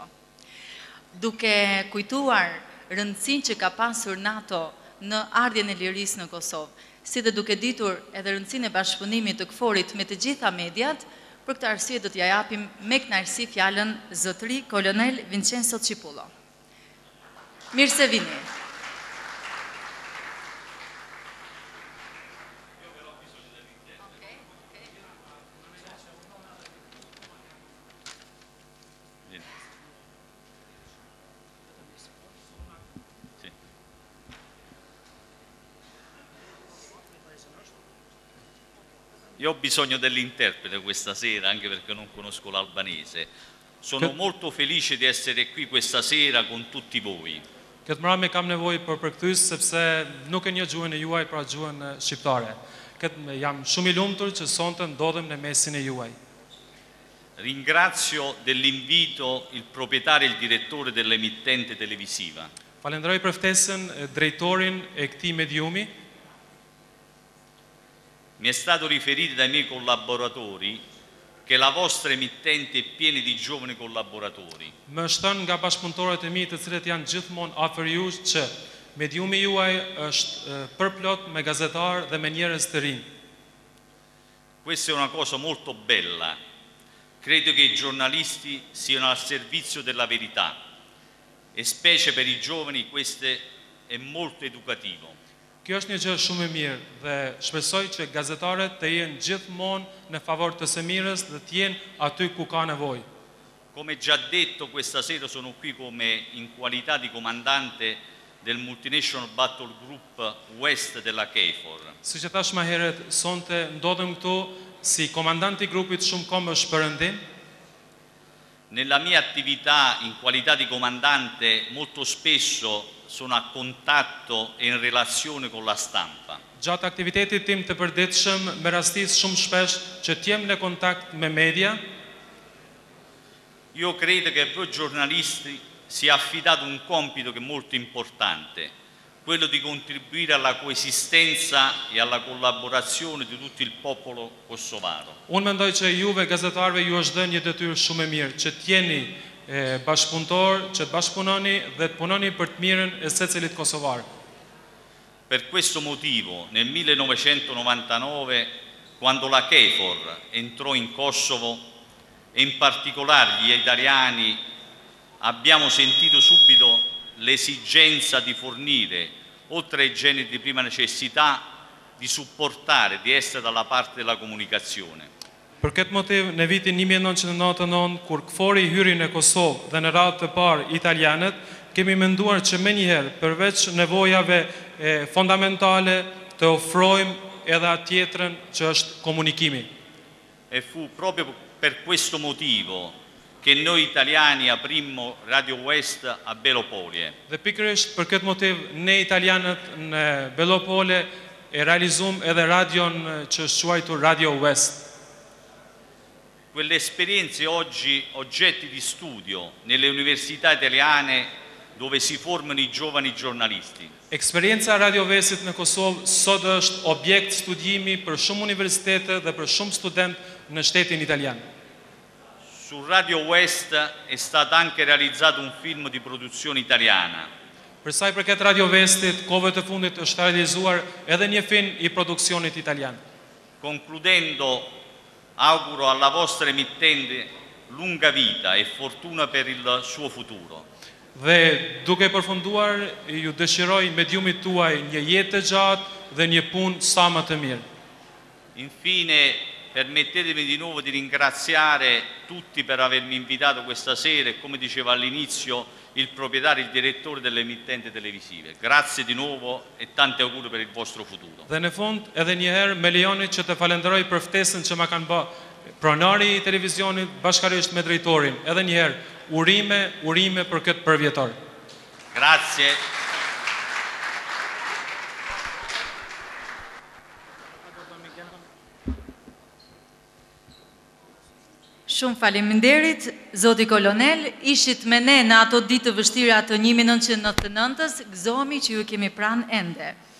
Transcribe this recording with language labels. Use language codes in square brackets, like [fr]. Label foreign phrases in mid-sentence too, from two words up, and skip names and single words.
[sq] Duke kujtuar rëndësinë që ka pasur NATO në ardhjen e lirisë në Kosovë, si dhe duke ditur edhe rëndësinë e bashkëpunimit të KFOR-it me të gjitha mediat, për këtë arsye do t'ja japim me kënaqësi fjalën zotëri kolonel Vincenzo Cipulo. Mirë se vini. [it] Io ho bisogno dell'interprete questa sera, anche perché non conosco l'albanese. Sono molto felice di essere qui questa sera con tutti voi. [sq] Këtë mbrëmje kam nevojë për përkthyes sepse nuk e njoh gjuhën e juaj, pra gjuhën shqiptare. Jam shumë i lumtur që sonte ndodhem në mesin e juaj. [it] Ringrazio dell'invito il proprietario e il direttore dell'emittente televisiva. [sq] Falenderoj për ftesën drejtorin e këtij mediumi. [it] Mi è stato riferito dai miei collaboratori che la vostra emittente è piena di giovani collaboratori. [sq] Më është thënë nga bashkëpunëtorët e mi, të cilët janë gjithmonë afër jush, që mediumi juaj është përplot me gazetarë dhe me njerëz të rinj. [it] Questa è una cosa molto bella. Credo che i giornalisti siano al servizio della verità e specie per i giovani questo è molto educativo. [sq] Kjo është një gjë shumë e mirë dhe shpresoj që gazetarët të jenë gjithmonë në favor të së mirës dhe të jenë aty ku ka nevojë. [it] Come già detto, questa sera sono qui in qualità di comandante del Multinational Battle Group West della KFOR. [sq] Siç e thash më herët, sonte ndodhem këtu si komandanti i grupit shumë kombësh perëndim. [it] Nella mia attività in qualità di comandante molto spesso sono a contatto e in relazione con la stampa. [sq] Gjatë aktivitetit tim të përditshëm, me rastis shumë shpesh që t'jem në kontakt me media. [it] Io credo che a voi giornalisti sia affidato un compito che è molto importante, quello di contribuire alla coesistenza e alla collaborazione di tutto il popolo kosovaro. [sq] Unë mendoj që juve gazetarëve ju është dhënë një detyrë shumë e mirë, që t'jeni bashkëpunëtor që të bashkëpunoni dhe të punoni për të mirën e secilit kosovar. [it] Per questo motivo, nel 1999, quando la KFOR entrò in Kosovo, e in particolare gli italiani, abbiamo sentito subito l'esigenza di fornire, oltre ai generi di prima necessità, di supportare, di essere dalla parte della comunicazione. [sq] Për këtë motiv, në vitin 1999, kur KFOR-i hyri në Kosovë dhe në radhë të parë italianët, kemi menduar që menjëherë, përveç nevojave fondamentale, të ofrojmë edhe atë tjetrën që është komunikimi. [it] E fu proprio per questo motivo che noi italiani aprimmo Radio West a Belopolie. [sq] Dhe pikërisht për këtë motiv, ne italianët në Belopole e realizum edhe radion që është quajtur Radio West. [it] Quelle esperienze oggi oggetti di studio nelle università italiane dove si formano i giovani giornalisti. [sq] Eksperienca Radio Westit në Kosovë sot është objekt studimi për shumë universitete dhe për shumë student në shtetin italian. [it] Su Radio West è stato anche realizzato un film di produzione italiana. [sq] Për sa i përket Radio Westit, kohëve të fundit është realizuar edhe një film i produksionit italian. [it] Concludendo, auguro alla vostra emittente lunga vita e fortuna per il suo futuro. [sq] Dhe duke përfunduar, ju dëshiroj mediumit tuaj një jetë të gjatë dhe një punë sa më të mirë. [it] Infine, permettetemi di nuovo di ringraziare tutti per avermi invitato questa sera e, come diceva all'inizio, il proprietario e il direttore delle emittenti televisive. Grazie di nuovo e tanti auguri per il vostro futuro. [sq] Dhe në fund, edhe një herë me lejoni që të falenderoj për ftesën që ma kanë bë pronari i televizionit bashkarisht me drejtorin. Edhe një herë, urime për këtë përvjetor. [it] Grazie. [sq] Shumë faleminderit, Zoti Kolonel, ishit me ne në ato ditë të vështira të 1999-s, gëzohemi që ju kemi pranë ende.